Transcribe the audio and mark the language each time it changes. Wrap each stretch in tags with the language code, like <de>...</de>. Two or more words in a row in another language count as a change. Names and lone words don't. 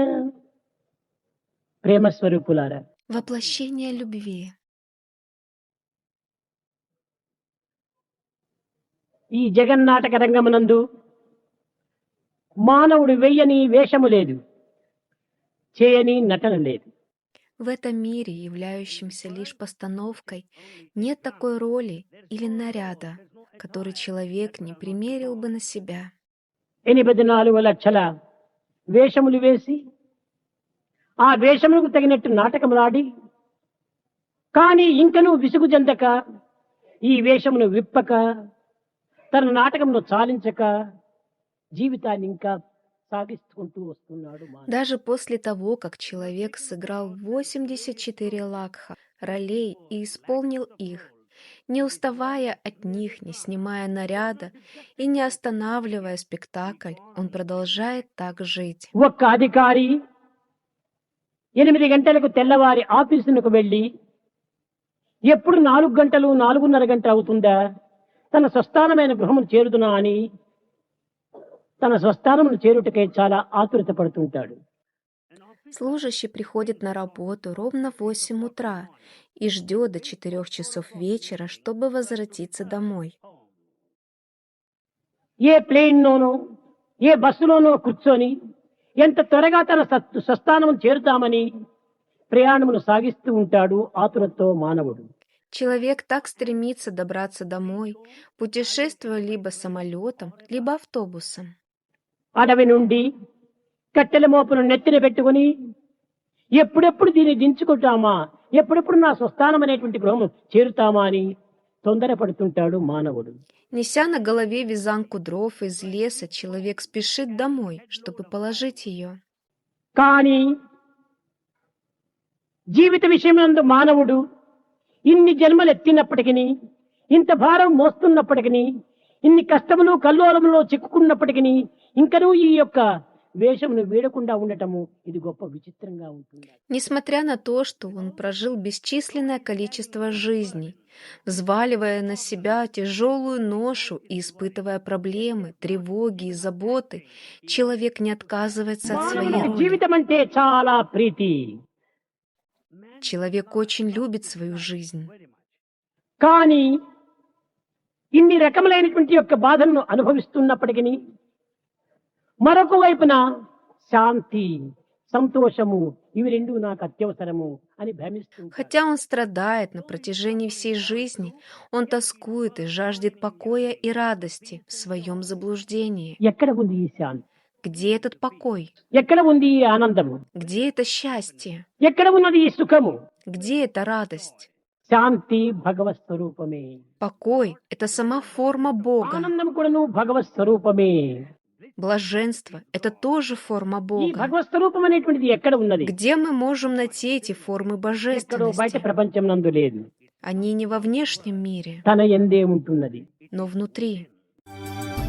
<te>ప్రేమస్వరూపులారా,</te> <ru>Воплощение любви.</ru> <te>ఈ జగన్నాటక రంగమునందు మానవుడు వెయ్యని వేషము లేదు, చేయని నటన లేదు.</te> <ru>В этом мире, являющемся лишь постановкой, нет такой роли или наряда, который человек не примерил бы на себя.</ru> <te>84 లక్షల వేషములు వేసి ఆ వేషములకు తగినట్టు నాటకములాడి, కానీ ఇంకనూ విసుగు చెందక ఈ వేషమును విప్పక తన నాటకమును చాలించక జీవితాన్ని ఇంకా సాగిస్తుంటూ వస్తున్నాడు.</te> <ru>Даже после того, как человек сыграл 84 лакха ролей и исполнил их, не уставая от них, не снимая наряда и не останавливая спектакль, он продолжает так жить.</ru> <te>ఒక్క అధికారి 8 గంటలకు తెల్లవారి ఆఫీసులకు వెళ్ళి ఎప్పుడు 4 గంటలు 4:30 గంటలు అవుతుందా తన స్వస్థానమైన గృహమును చేరుదునా అని తన స్వస్థానమును చేరుటకై చాలా ఆతురత పడుతుంటాడు.</te> <ru>Служащий приходит на работу ровно в 8 утра и ждет до 4 часов вечера, чтобы возвратиться домой.</ru> <te>ఏ ప్లేన్లోనో ఏ బస్సులోనో కూర్చొని ఎంత త్వరగా తన స్వస్థానమును చేరుతామని ప్రయాణమును సాగిస్తూ ఉంటాడు ఆతురతో మానవుడు.</te> <ru>Человек так стремится добраться домой, путешествуя либо самолетом, либо автобусом.</ru> <te>అడవి నుండి కట్టెల మోపును నెత్తిన పెట్టుకుని ఎప్పుడెప్పుడు దీన్ని దించుకుంటామా, ఎప్పుడెప్పుడు నా స్వస్థానం అనేటువంటి గృహము చేరుతామా అని తొందరపడుతుంటాడు మానవుడు.</te> <ru>Неся на голове вязанку дров из леса, человек спешит домой, чтобы положить ее.</ru> <te>కానీ జీవిత విషయమందు మానవుడు ఇన్ని జన్మలు ఎత్తినప్పటికీ, ఇంత భారం మోస్తున్నప్పటికీ, ఇన్ని కష్టములు కల్లోలములో చిక్కుకున్నప్పటికీ ఇంకనూ ఈ యొక్క వేషమును వీడకుండా ఉండటము ఇది గొప్ప విచిత్రంగా ఉంటుంది.</te> <ru>Несмотря на то, что он прожил бесчисленное количество жизней, взваливая на себя тяжелую ношу и испытывая проблемы, тревоги и заботы, человек не отказывается от своей роли.</ru> <te>జీవితం అంటే చాలా ప్రీతి.</te> <ru>Человек очень любит свою жизнь.</ru> <te>కానీ ఇన్ని రకములైనటువంటి యొక్క బాధలను అనుభవిస్తున్నప్పటికీ మరొక వైపున శాంతి సంతోషము ఇవి రెండు నాకు అత్యవసరము అని భ్రమిస్తూ</te> <ru>Хотя он страдает на протяжении всей жизни, он тоскует и жаждет покоя и радости в своем заблуждении.</ru> <te>ఎక్కడ ఉంది ఈ శాంతి,</te> <ru>Где этот покой?</ru> <te>ఎక్కడ ఉంది ఈ ఆనందము,</te> <ru>Где это счастье?</ru> <te>ఎక్కడ ఉన్నది ఈ సుఖము?</te> <ru>Где эта радость?</ru> <te>శాంతి భగవత్ స్వరూపమే,</te> <ru>Покой — это сама форма Бога.</ru> <te>ఆనందం కూడాను భగవత్ స్వరూపమే.</te> <ru>Блаженство — это тоже форма</ru> <te>ఈ</te> <ru>Бога.</ru> <te>భగవత్ స్వరూపం అనేటువంటిది ఎక్కడ ఉన్నది?</te> <ru>Где мы можем найти эти формы</ru> <te>ఎక్కడో బయట</te> <ru>божественности?</ru> <te>ప్రపంచం నందు లేదు,</te> <ru>Они не во внешнем мире,</ru> <te>తన యందే ఉంటున్నది.</te> <ru>но внутри.</ru>